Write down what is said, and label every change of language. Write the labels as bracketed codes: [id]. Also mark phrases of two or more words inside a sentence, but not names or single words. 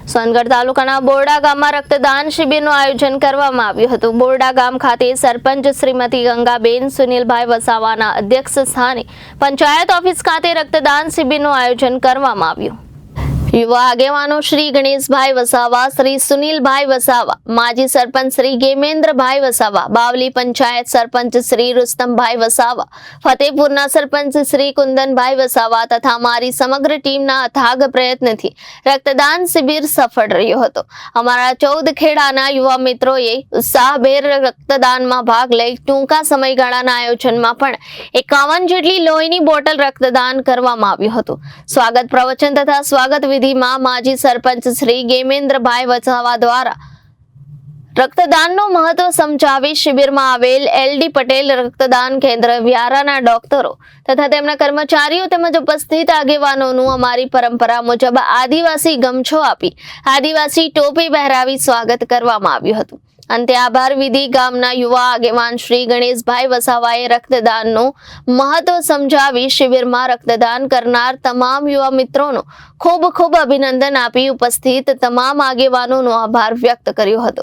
[gu] સોનગઢ તાલુકાના બોરડા ગામમાં રક્તદાન શિબિરનું આયોજન કરવામાં આવ્યું હતું। બોરડા ગામ ખાતે સરપંચ શ્રીમતી ગંગાબેન સુનિલભાઈ વસાવાના અધ્યક્ષ સ્થાને પંચાયત ઓફિસ ખાતે રક્તદાન શિબિરનું આયોજન કરવામાં આવ્યું। युवा આગેવાનો શ્રી ગણેશભાઈ વસાવા, શ્રી સુનીલભાઈ વસાવા, માજી સરપંચ શ્રી ગેમેન્દ્રભાઈ વસાવા, બાવલી પંચાયત સરપંચ શ્રી રુસ્તમભાઈ વસાવા, ફતેહપુરના સરપંચ શ્રી કુંદનભાઈ વસાવા તથા મારી સમગ્ર ટીમના અથાગ પ્રયત્નથી રક્તદાન શિબિર સફળ રહ્યો હતો। અમારા 14 ખેડાના યુવા મિત્રોએ ઉત્સાહભેર रक्तदाનમાં ભાગ લઈ ટૂંકા સમયગાળાના આયોજનમાં પણ 51 જેટલી લોહીની બોટલ રક્તદાન કરવામાં આવ્યું હતું। સ્વાગત પ્રવચન તથા સ્વાગત વિધિમાં માજી સરપંચ શ્રી गेमेन्द्रभाई वसावा द्वारा रक्तदानનું મહત્વ સમજાવી શિબિરમાં આવેલ LD પટેલ રક્તદાન કેન્દ્ર વ્યારાના ડોક્ટરો તથા તેમના કર્મચારીઓ તેમજ ઉપસ્થિત આગેવાનોનું અમારી પરંપરા મુજબ આદિવાસી ગમછો આપી આદિવાસી ટોપી પહેરાવી સ્વાગત કરવામાં આવ્યું હતું। અંતે આભાર વિધિ ગામના યુવા આગેવાન શ્રી ગણેશભાઈ વસાવાએ રક્તદાનનું મહત્વ સમજાવી શિબિરમાં રક્તદાન કરનાર તમામ યુવા મિત્રોનો ખૂબ ખૂબ અભિનંદન આપી ઉપસ્થિત તમામ આગેવાનોનો આભાર વ્યક્ત કર્યો હતો।